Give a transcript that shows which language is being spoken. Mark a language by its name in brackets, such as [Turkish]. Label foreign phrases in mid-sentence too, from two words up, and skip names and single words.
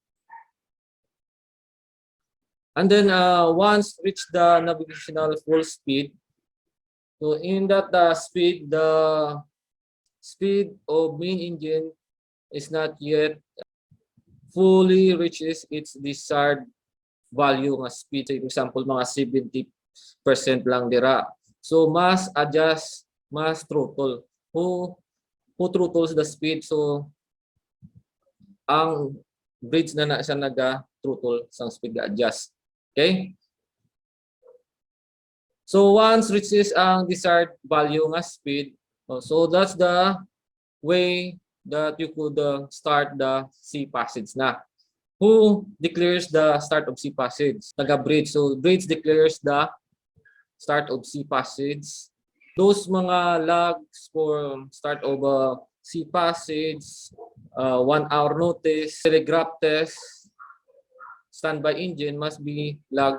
[English] And then once reach the navigational full speed, so in that the speed of main engine is not yet fully reaches its desired value ng speed. So, for example, [Hiligaynon] mga 70% lang dira. [English] So must adjust, must throttle. Who throttles the speed? [Hiligaynon] So ang bridge na siya naga-throttle sa [English] speed adjust. Okay? So once reaches ang desired value ng speed, so that's the way that you could start the sea passage na. Who declares the start of sea passage? [Hiligaynon] Taga-bridge. [English] So bridge declares the start of sea passage. Those mga logs for start of sea passage, 1 hour notice, telegraph test, standby engine must be logs.